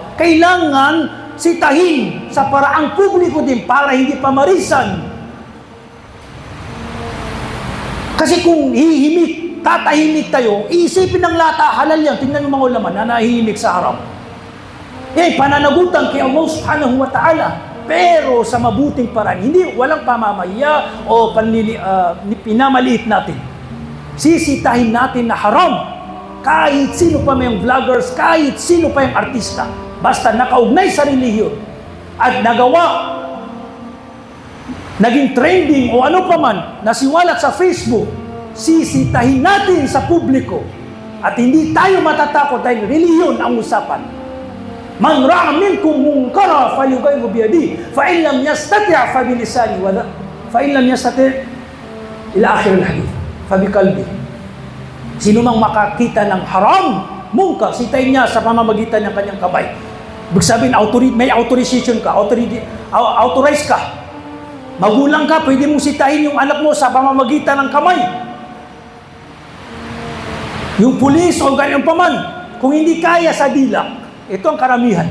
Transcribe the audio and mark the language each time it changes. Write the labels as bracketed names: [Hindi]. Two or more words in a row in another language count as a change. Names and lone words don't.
[Filipino] Kailangan sitahin sa paraang publiko din para hindi pamarisan. Kasi kung hihimik, tatahimik tayo, iisipin ng lata, halal yan. Tingnan mo mga ulama na nahihimik sa haram. Pananagutan kay [Arabic] الله سبحانه وتعالى. [Filipino] Pero sa mabuting paraan, hindi, walang pamamaya o pinamaliit natin. Sisitahin natin na haram. Kahit sino pa may vloggers, kahit sino pa yung artista. Basta nakaugnay sa relihiyon at nagawa, naging trending o ano pa man, nasiwalat sa Facebook, sisitahin natin sa publiko. At hindi tayo matatakot dahil relihiyon ang usapan. [Arabic] من رأى منكم منكرا فليغيره بيده فإن لم يستطع فبلسانه وفإن لم يستطع إلى آخر الحديث فبقلبه. [Filipino] Sino mang makakita ng haram, munkar, sitayin niya sa pamamagitan ng kanyang kamay. Ibig sabihin, may authorization ka, authorized ka. Magulang ka, pwede mong sitahin yung anak mo sa pamamagitan ng kamay. Yung pulis o ganyan pa man, kung hindi kaya sa dilak, ito ang karamihan.